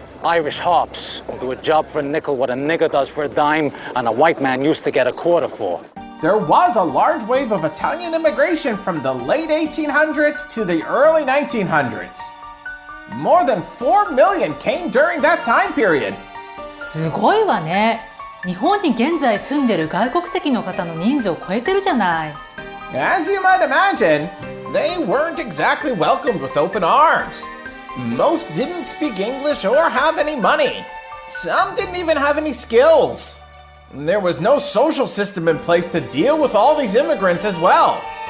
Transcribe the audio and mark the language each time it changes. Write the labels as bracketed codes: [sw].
[en] Irish hops who do a job for a nickel what a nigger does for a dime and a white man used to get a quarter for. There was a large wave of Italian immigration from the late 1800s to the early 1900s. More than 4 million came during that time period. [ja] すごいわね。日本に現在住んでる外国籍の方の人数を超えてるじゃない。 [en] As you might imagine, they weren't exactly welcomed with open arms. Most didn't speak English or have any money. Some didn't even have any skills. There was no social system in place to deal with all these immigrants as well.